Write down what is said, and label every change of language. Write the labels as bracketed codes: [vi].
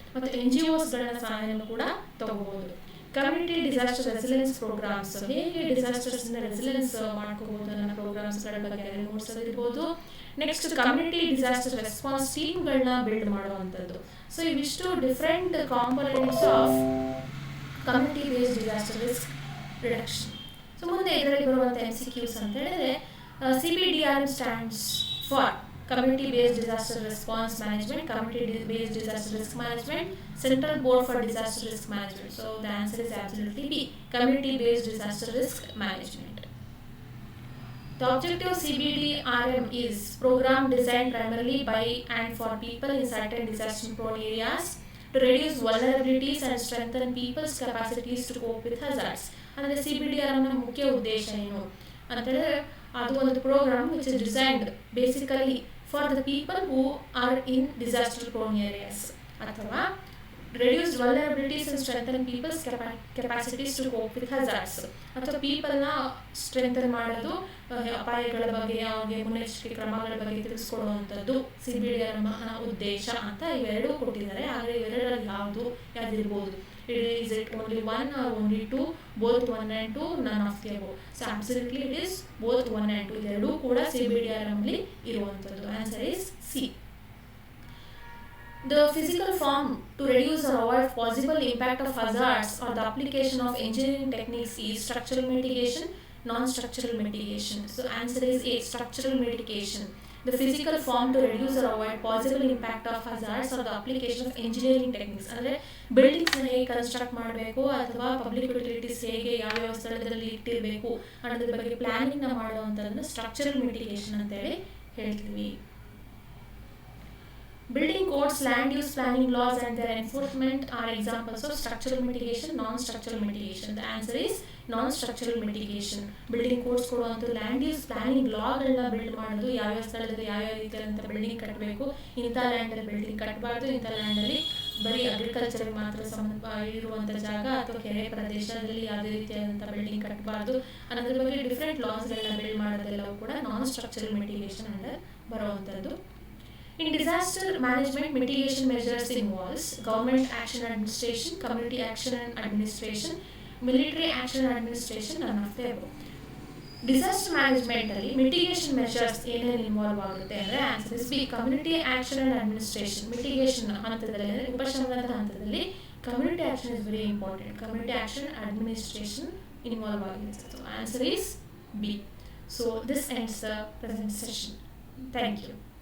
[kn] ಮತ್ತು NGOsಗಳ ಸಹಾಯನೂ ಕೂಡ ತಗೋಬಹುದು. ಕಮ್ಯುನಿಟಿ ಡಿಸಾಸ್ಟರ್ ರೆಸಿಲೆನ್ಸ್ ಪ್ರೋಗ್ರಾಮ್ಸ್, ಹೇಗೆ ಡಿಸಾಸ್ಟರ್ಸ್ನ ರೆಸಿಲೆನ್ಸ್ ಮಾಡ್ಕೋಬಹುದು ಅನ್ನೋ ಪ್ರೋಗ್ರಾಮ್ಸ್ಗಳ ಬಗ್ಗೆ ನೋಡ್ಸೋದಿರ್ಬೋದು. Next community disaster response ಟೀಮ್ಗಳನ್ನ build ಮಾಡುವಂಥದ್ದು. [en] So ಇವಿಷ್ಟು different components of community based disaster risk reduction. [kn] So ಮುಂದೆ ಇದರಲ್ಲಿ ಬರುವಂಥ [en] MCQs [kn] ಅಂತ ಹೇಳಿದ್ರೆ [en] CBDRM stands for Community Based Disaster Response Management, Community Based Disaster Risk Management, Central Board for Disaster Risk Management. So the answer is absolutely B, Community Based Disaster Risk Management. The objective of CBDRM is program designed primarily by and for people in certain disaster prone areas to reduce vulnerabilities and strengthen people's capacities to cope with hazards. [kn] ಅಂದರೆ CBDRM ನ ಮುಖ್ಯ ಉದ್ದೇಶ ಏನು ಅಂತ ಹೇಳಿದ್ರೆ ಅದು ಒಂದು program [en] which is designed basically for the people who are in disaster prone areas, [kn] ಅಥವಾ [en] reduce vulnerabilities and strengthen people's capacities to cope with hazards, [kn] ಅಥವಾ ಪೀಪಲ್ನ ಸ್ಟ್ರೆಂಥನ್ ಮಾಡೋದು, ಅಪಾಯಗಳ ಬಗ್ಗೆ ಅವ್ರಿಗೆ ಮುನ್ನೆಚ್ಚರಿಕೆ ಕ್ರಮಗಳ ಬಗ್ಗೆ ತಿಳಿಸ್ಕೊಡುವಂಥದ್ದು CBDRM ಉದ್ದೇಶ ಅಂತ ಇವೆರಡೂ ಕೊಟ್ಟಿದ್ದಾರೆ. ಆದರೆ ಇವೆರಡರಲ್ಲಿ ಯಾವುದಿರ್ಬೋದು? [en] Is it only one or only two? Both 1 and 2, none of the above. So absolutely it is both 1 and 2. [kn] ಎರಡೂ ಕೂಡ CBDRM ಅಲ್ಲಿ ಇರುವಂಥದ್ದು. [en] Answer is C. The physical form to reduce or avoid possible impact of hazards or the application of engineering techniques is structural mitigation, non-structural mitigation. So answer is A, structural mitigation. The physical form to reduce or avoid possible impact of hazards or the application of engineering techniques. [kn] ಅಂದರೆ ಬಿಲ್ಡಿಂಗ್ಸ್ನ ಹೇಗೆ construct ಮಾಡಬೇಕು ಅಥವಾ public utilities ಹೇಗೆ ಯಾವ್ಯಾವ ಸ್ಥಳದಲ್ಲಿ ಇಟ್ಟಿರಬೇಕು ಅನ್ನೋದ್ರ ಬಗ್ಗೆ ಪ್ಲಾನಿಂಗ್ನ ಮಾಡುವಂಥದ್ದನ್ನು ಸ್ಟ್ರಕ್ಚರಲ್ ಮಿಟಿಗೇಷನ್ ಅಂತೇಳಿ ಹೇಳ್ತೀವಿ. [en] Building codes, land use planning laws and their enforcement are examples of structural mitigation, non-structural mitigation. The answer is non-structural mitigation. [kn] Building codes ಕೊಡುವಂಥ ಲ್ಯಾಂಡ್ ಯೂಸ್ ಪ್ಲಾನಿಂಗ್ ಲಾಗಳನ್ನ ಬಿಲ್ಡ್ ಮಾಡೋದು, ಯಾವ್ಯಾವ ಸ್ಥಳದಲ್ಲಿ ಯಾವ್ಯಾವ ರೀತಿಯಾದಂಥ ಬಿಲ್ಡಿಂಗ್ ಕಟ್ಟಬೇಕು, ಇಂಥ ಲ್ಯಾಂಡಲ್ಲಿ ಬಿಲ್ಡಿಂಗ್ ಕಟ್ಟಬಾರ್ದು, ಇಂಥ ಲ್ಯಾಂಡಲ್ಲಿ ಬರೀ ಅಗ್ರಿಕಲ್ಚರ್ಗೆ ಮಾತ್ರ ಇರುವಂಥ ಜಾಗ ಅಥವಾ ಕೆರೆ ಪ್ರದೇಶದಲ್ಲಿ ಯಾವುದೇ ರೀತಿಯಾದಂಥ ಬಿಲ್ಡಿಂಗ್ ಕಟ್ಟಬಾರ್ದು ಅನ್ನೋದ್ರ ಬಗ್ಗೆ ಡಿಫ್ರೆಂಟ್ ಲಾಸ್ಗಳನ್ನ ಬಿಲ್ಡ್ ಮಾಡೋದೆಲ್ಲವೂ ಕೂಡ ನಾನ್-ಸ್ಟ್ರಕ್ಚರಲ್ ಮಿಟಿಗೇಷನ್ ಅಂಡರ್ ಬರುವಂಥದ್ದು. [en] In disaster management, mitigation measures involves government action administration, community action and administration, military action and administration, none of the above. [kn] Disaster management ಅಲ್ಲಿ ಮಿಟಿಗೇಷನ್ ಮೆಷರ್ಸ್ ಏನೇನು ಇನ್ವಾಲ್ವ್ ಆಗುತ್ತೆ ಅಂದರೆ [en] Answer is B, community action and administration. [kn] Mitigation ಹಂತದಲ್ಲಿ ಅಂದರೆ ಉಪಶಮನದ ಹಂತದಲ್ಲಿ [en] Community action is very important. Community action administration involve ಆಗಿರುತ್ತೆ. So answer is B. So this ends the present session. Thank you.